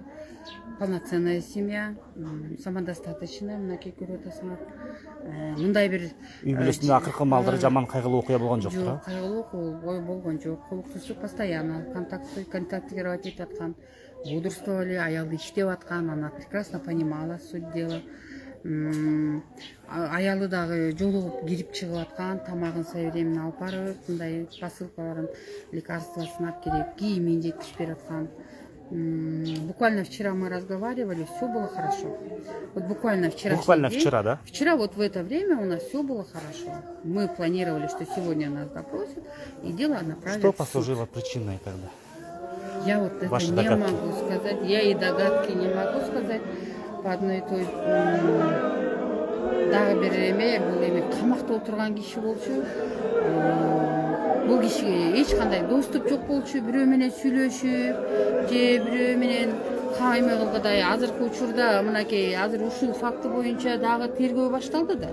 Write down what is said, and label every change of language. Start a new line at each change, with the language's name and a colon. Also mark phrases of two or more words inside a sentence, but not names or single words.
Russian: Полноценная семья, самодостаточно,
Kyrgyz: мынакей көрүп атасыңар. Мындай бир үй бүлөсүндө акыркы маалдары жаман кайгылуу окуя болгон жок жок, кайгылуу окуя болгон жок. Колуктусу
Russian: постоянно контактировать
Kyrgyz: этип аткан. Бодрствовали, аялы иштеп аткан,
Russian: она прекрасно понимала суть дела.
Kyrgyz: Аялы дагы жолугуп кирип чыгып аткан, тамагын своевременно алып барып, мындай посылкаларын, лекарствосын алып келип, кийимин жеткизип берип аткан.
Russian: Буквально вчера мы разговаривали, все было хорошо. Вот буквально вчера. Буквально вчера, да? Вчера вот в это время у нас все было хорошо. Мы планировали, что сегодня нас допросят, и дело направят. Что послужило причиной тогда? Я вот это Ваши не догадки? могу сказать. Я и догадки не могу сказать по одной той.
Kyrgyz: Дагы бир эме, бул эми камакта отурган киши болчу. Бул кишиге эч кандай доступ жок болчу, бирөө менен сүйлөшүп, же бирөө менен эме кылгыдай. Азыркы учурда мынакей азыр ушул факты боюнча дагы тергөө башталды да.